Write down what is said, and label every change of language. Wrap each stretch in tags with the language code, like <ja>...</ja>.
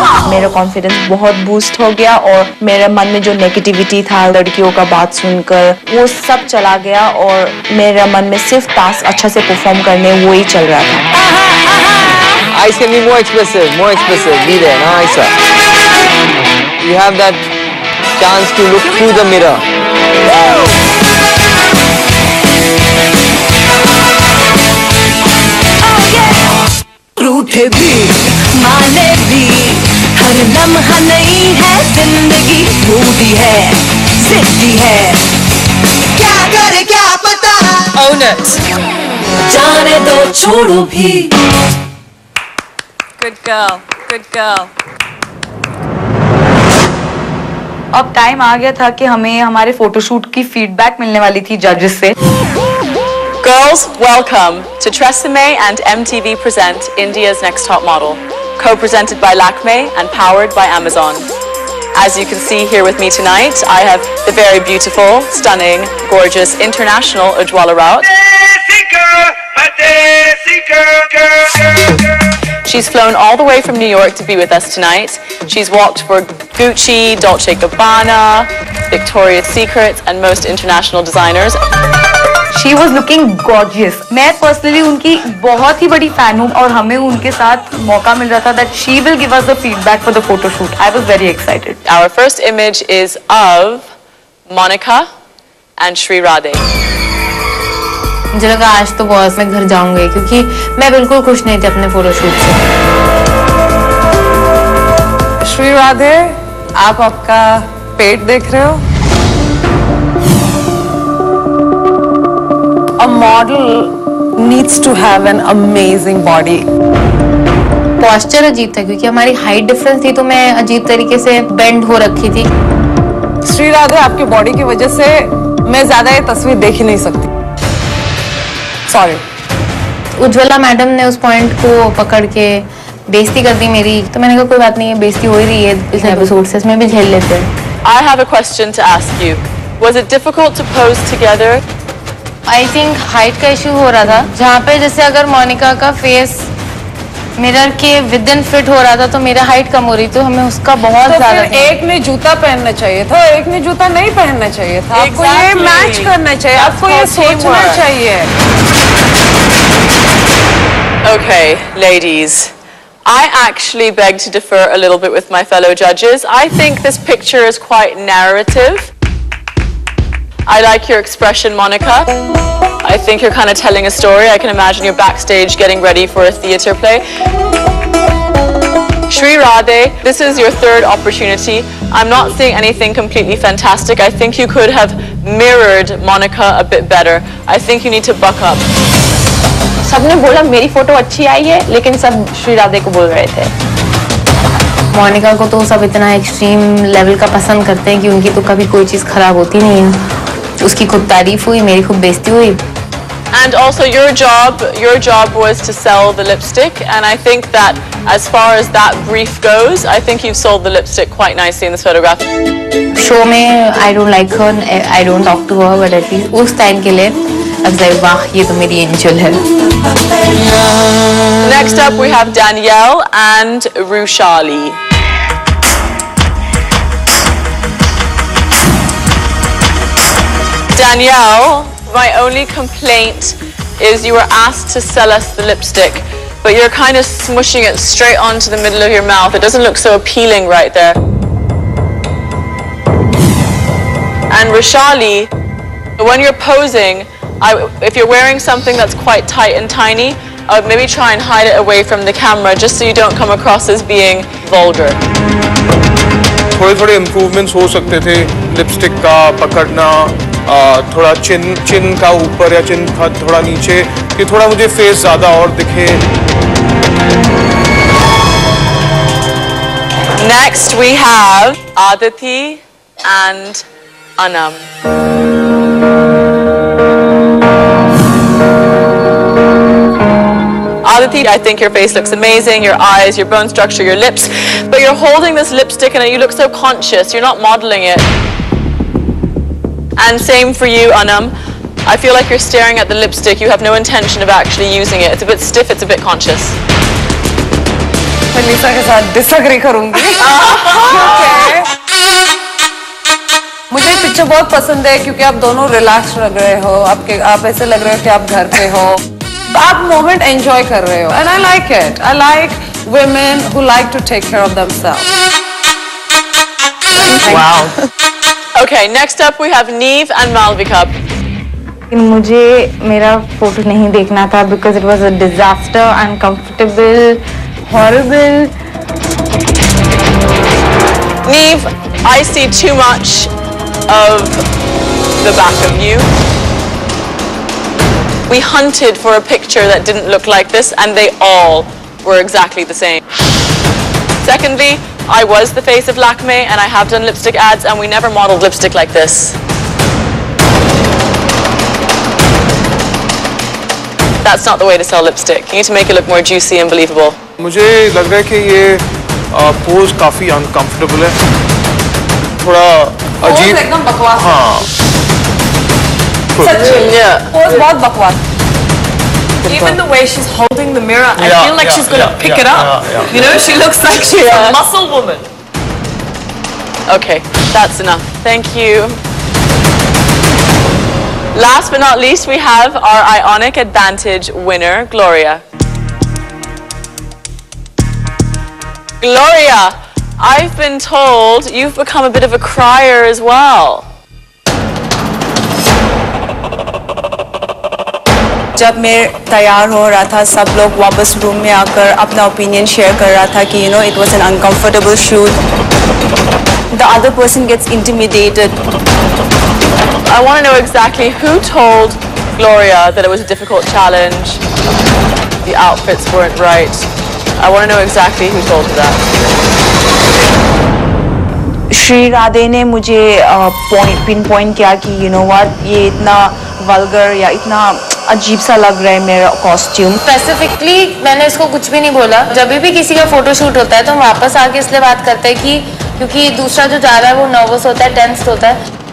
<hi>मेरा कॉन्फिडेंस बहुत बूस्ट हो गया और मेरे मन में जो नेगेटिविटी था लड़कियों का बात सुनकर वो सब चला गया और मेरे मन में सिर्फ टास्क अच्छा से परफॉर्म करने वो ही चल रहा था।</hi> <en>Eyes can be more expressive, be there,</en> <hi>na Aisa?</hi> <en>You have that chance to look through the mirror.</en> <hi>रूठे भी माने भी हर लम्हा नहीं है जिंदगी, मूडी है जिद्दी है, क्या करे क्या पता।</hi> <en>Own it.</en> <hi>जाने दो छोड़ो भी।</hi> <en>Good girl. Good girl.</en> <hi>अब टाइम आ गया था कि हमें हमारे फोटोशूट की फीडबैक मिलने वाली थी जजेस से।</hi> <en>Girls, welcome to Tresemme and MTV present India's Next Top Model, co-presented by Lakme and powered by Amazon. As you can see here with me tonight, I have the very beautiful, stunning, gorgeous, international Ujwala Raut. She's flown all the way from New York to be with us tonight. She's walked for Gucci, Dolce & Gabbana, Victoria's Secret, and most international designers. She was looking gorgeous.</en> <hi>मैं personally उनकी बहुत ही बड़ी fan हूँ और हमें उनके साथ मौका मिल रहा था</hi> <en>that she will give us the feedback for the photo shoot. I was very excited. Our first image is of Monica and Sri Radhe.</en> <hi>मुझे लगा आज तो बॉस मैं घर जाऊंगी क्योंकि मैं बिल्कुल खुश नहीं थी अपने फोटोशूट से। श्री राधे, आप आपका पेट देख रहे हो?</hi> <en>A model needs to have an amazing body.</en> <hi>Posture अजीब था क्योंकि हमारी हाइट डिफरेंस थी तो मैं अजीब तरीके से बेंड हो रखी थी। श्री राधे, आपके बॉडी की वजह से मैं ज्यादा ये तस्वीर देख ही नहीं सकती। सॉरी। उज्ज्वला मैडम ने उस पॉइंट को पकड़ के बेइज्जती कर दी मेरी, तो मैंने कहा कोई बात नहीं है, बेइज्जती हो ही रही है इस एपिसोड से, इसमें भी झेल लेते हैं।</hi> <en>I have a question to ask you. Was it difficult to pose together?</en> <hi>I think height का इशू हो रहा था, जहाँ पे जैसे अगर मोनिका का फेस मिरर के विद इन फिट हो रहा था तो मेरा हाइट कम हो रही, तो हमें उसका बहुत ज्यादा। एक ने जूता पहनना चाहिए था, एक ने जूता नहीं पहनना चाहिए था। आपको ये मैच करना चाहिए, आपको ये सोचना चाहिए।</hi> <en>Okay, ladies. I actually beg to differ a little bit with my fellow judges. I think this picture is quite narrative. I like your expression, Monica. I think you're kind of telling a story. I can imagine you're backstage getting ready for a theatre play. Sri Radhe, this is your third opportunity. I'm not seeing anything completely fantastic. I think you could have mirrored Monica a bit better. I think you need to buck up.</en> <hi>सबने बोला मेरी photo अच्छी आई है, लेकिन सब श्री राधे को बोल रहे थे। मोनिका को तो सब इतना एक्सट्रीम लेवल का पसंद करते हैं कि उनकी तो कभी कोई चीज खराब होती नहीं है। उसकी खूब तारीफ हुई, मेरी खूब बेइज्जती हुई।</hi> <en>And also your job was to sell the lipstick, and I think that as far as that brief goes, I think you've sold the lipstick quite nicely in this photograph.</en> <hi>Show में</hi> <en>I don't like her, I don't talk to her, but at least</en> <hi>उस time के लिए</hi> <en>I was like,</en> <hi>वाह ये तो मेरी angel है।</hi> <en>Next up we have Danielle and Rushali. Danielle, my only complaint is you were asked to sell us the lipstick, but you're kind of smushing it straight onto the middle of your mouth. It doesn't look so appealing right there. And Rushali, when you're posing, if you're wearing something that's quite tight and tiny, I would maybe try and hide it away from the camera just so you don't come across as being vulgar.</en> <hi>थोड़े improvements हो सकते थे, lipstick का पकड़ना, थोड़ा चिन का ऊपर या चिन का थोड़ा नीचे, कि थोड़ा मुझे फेस ज्यादा और दिखे।</hi> <en>Next we have Aditi and Anam. Aditi, I think your face looks amazing, your eyes, your bone structure, your lips, but you're holding this lipstick and you look so conscious, you're not modeling it. And same for you, Anam. I feel like you're staring at the lipstick. You have no intention of actually using it. It's a bit stiff, it's a bit conscious.</en> <hi>मैं लिसा के साथ disagree करूंगी क्योंकि मुझे picture बहुत पसंद है क्योंकि आप दोनों रिलैक्स लग रहे हो, आप ऐसे लग रहे हो कि आप घर पे हो, आप मोमेंट एंजॉय कर रहे हो,</hi> <en>And I like it. I like women who like to take care of themselves. Wow. Okay, next up we have Neve and Malvika.</en> <hi>मुझे मेरा फोटो नहीं देखना था</hi> <en>because it was a disaster, uncomfortable, horrible. Neve, I see too much of the back of you. We hunted for a picture that didn't look like this, and they all were exactly the same. Secondly, I was the face of Lakme, and I have done lipstick ads, and we never modeled lipstick like this. That's not the way to sell lipstick. You need to make it look more juicy and believable.</en> <hi>मुझे लग रहा है कि ये pose काफी uncomfortable है, थोड़ा अजीब. एकदम बकवास. हाँ.</hi> <en>Yeah.</en> <hi>पोज बहुत बकवास.</hi> <en>Even the way she's holding the mirror, I feel like she's going to pick it up. You know, she looks like she's a muscle woman. Okay, that's enough. Thank you. Last but not least, we have our Ionic Advantage winner, Gloria. Gloria, I've been told you've become a bit of a crier as well.</en> <hi>जब मैं तैयार हो रहा था, सब लोग वापस room में आकर अपना ओपिनियन शेयर कर रहा था कि</hi> <en>it was an uncomfortable shoot. The other person gets intimidated. I want to know exactly who told Gloria that it was a difficult challenge, the outfits weren't right. I want to know exactly who told her that.</en> <hi>Shri Radhe ने मुझे pin point किया कि ये इतना vulgar या इतना अजीब सा लग रहा है मेरा कॉस्ट्यूम. स्पेसिफिकली मैंने इसको कुछ भी नहीं बोला. जब भी किसी का फोटोशूट होता है तो हम वापस आके इसलिए बात करते हैं कि क्योंकि दूसरा जो जा रहा है वो नर्वस होता है, टेंस्ड होता है.</hi>